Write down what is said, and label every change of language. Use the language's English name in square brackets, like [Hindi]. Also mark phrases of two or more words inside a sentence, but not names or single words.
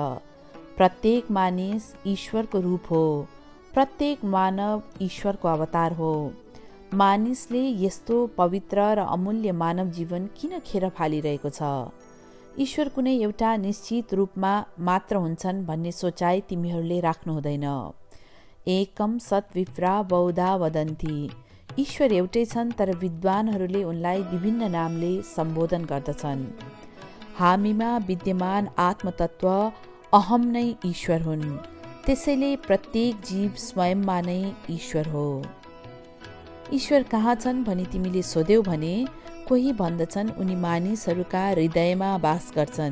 [Nepali] प्रत्येक मानिस ईश्वरको रूप हो। प्रत्येक मानव ईश्वरको अवतार हो। मानिसले यस्तो पवित्र र अमूल्य मानव जीवन किन खेर फालिरहेको छ? ईश्वर कुनै एउटा निश्चित रूपमा मात्र हुन्छन् भन्ने सोचाइ तिमीहरूले राख्नु हुँदैन। [Sanskrit] एकम सत् विप्रा बहुधा वदन्ति। [Nepali] ईश्वर एउटै छन्, तर विद्वानहरूले उनलाई विभिन्न नामले सम्बोधन गर्दछन्। हामीमा विद्यमान आत्मतत्त्व अहम नै ईश्वर हुन्। त्यसैले प्रत्येक जीव स्वयंमा नै ईश्वर हो। ईश्वर कहाँ छन् भनी तिमीले सोध्यौ भने कोही भन्दछन् उनी मानिसहरूका हृदयमा वास गर्छन्।